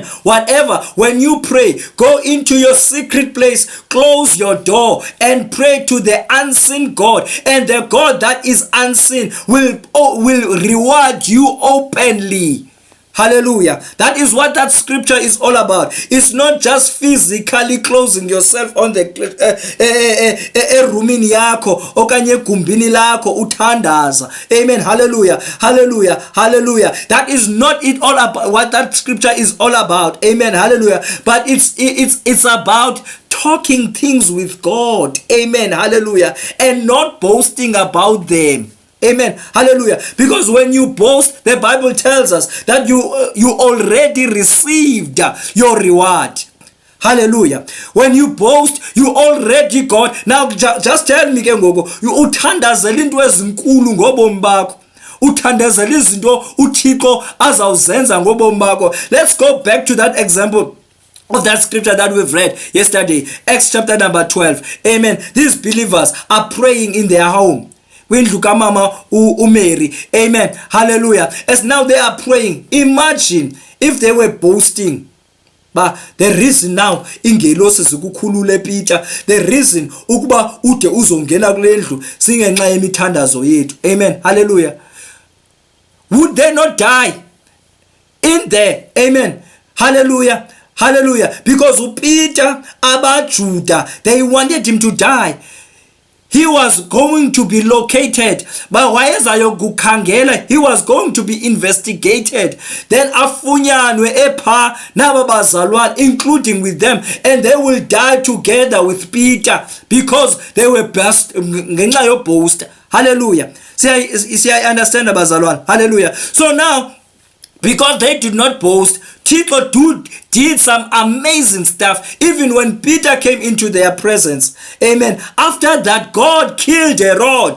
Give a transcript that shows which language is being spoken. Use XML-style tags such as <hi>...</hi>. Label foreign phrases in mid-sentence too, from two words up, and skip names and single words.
<en>Whatever, when you pray, go into your secret place, close your door, and pray to the unseen God, and the God that is unseen will reward you openly. Hallelujah. That is what that scripture is all about. It's not just physically closing yourself on the</en> <xh>roomini yakho okanye gumbini lakho uthandaza.</xh> <en>Amen. Hallelujah. Hallelujah. Hallelujah. That is not it all about what that scripture is all about. Amen. Hallelujah. But it's about talking things with God. Amen. Hallelujah. And not boasting about them. Amen. Hallelujah. Because when you boast, the Bible tells us that you already received your reward. Hallelujah. When you boast, you already got. Now just tell me,</en> <xh>uthandazela into ezinkulu ngobomi bakho. Uthandazela izinto uThixo azawuzenza ngobomi bakho.</xh> <en>Let's go back to that example of that scripture that we've read yesterday, Acts chapter number 12. Amen. These believers are praying in their home.</en> <xh>Windlu kamama uMary.</xh> <en>Amen. Hallelujah. As now they are praying, imagine if they were boasting. But the reason now</en> <xh>ingelosi zikukhulule Peter,</xh> <en>the reason</en> <xh>ukuba ude uzongena kulendlu singenxa yemithandazo yethu.</xh> <en>Amen. Hallelujah. Would they not die in there? Amen. Hallelujah. Hallelujah. Because Peter, abaJuda, they wanted him to die. He was going to be located. But why is Ayogukhangela? He was going to be investigated.</en> <xh>Then afunyanwe epha nababazalwane,</xh> <en>including with them, and they will die together with Peter because they were</en> <xh>ngenxa yoboast.</xh> <en>Hallelujah. See, I understand abazalwane. Hallelujah. So now, because they did not boast, Tito did some amazing stuff even when Peter came into their presence. Amen. After that, God killed Herod.</en>